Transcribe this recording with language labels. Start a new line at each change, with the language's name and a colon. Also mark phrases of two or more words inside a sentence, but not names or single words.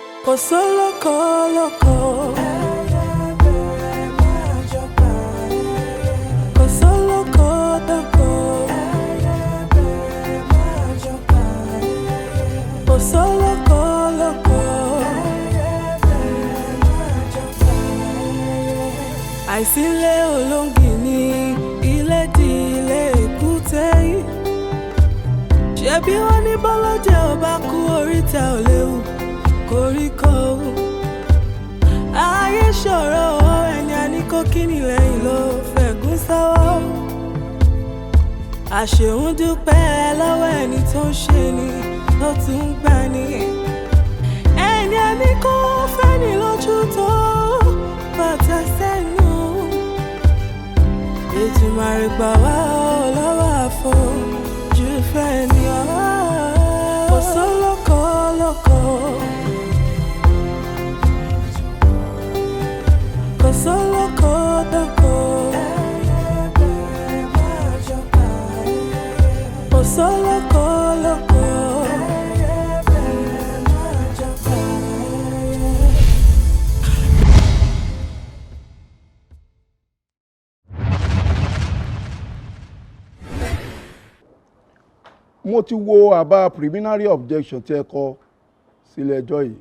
Yoruba: Kosoko loko. Kosoko doko. Kosoko loko. Àìsílé olóngìní ilé di ilé èkúté yìí. Ṣebí wọ́n ní bọ́lọ́jẹ́ ọba kú oríta ò léwu koríko. Ayé ṣòro ẹni a ní kó kíni lẹ́yìn ló fẹ̀gún sọ́wọ́. Àṣeun dúpẹ́ lọ́wọ́ ẹni tó ń ṣe ni tó tún ń gbà ní. Ẹni a ní kó fẹ́ ni lójú tó bàtà sẹ́nu. Ètùmàrè gbà wá lọ́wọ́ àfojú fẹ́ ni ọ̀wá. Kosoko loko. Kosoko doko. Kosoko loko. Mo ti wo àbá
English: preliminary objection
Yoruba: tí ẹ kọ sílé ẹjọ́ yìí.